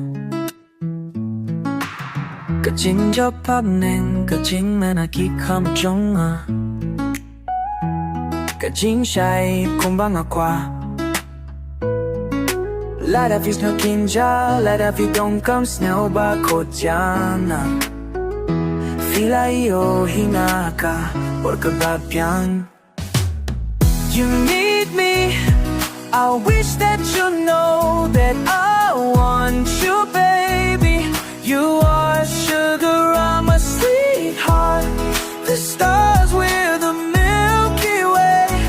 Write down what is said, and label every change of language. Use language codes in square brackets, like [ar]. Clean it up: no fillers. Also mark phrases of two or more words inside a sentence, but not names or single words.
[kha] Ka jingjop bneng ka jingmen ki kham jong Ka jingshai kumba kwah Lada fi sngewkynjah, Lada fi donkam sngewbha khot Fila iohi ka or kaba biang [en] You need me, I wish that you know that I want you, baby. You are sugar, I'm a sweetheart. The stars, we're the Milky Way.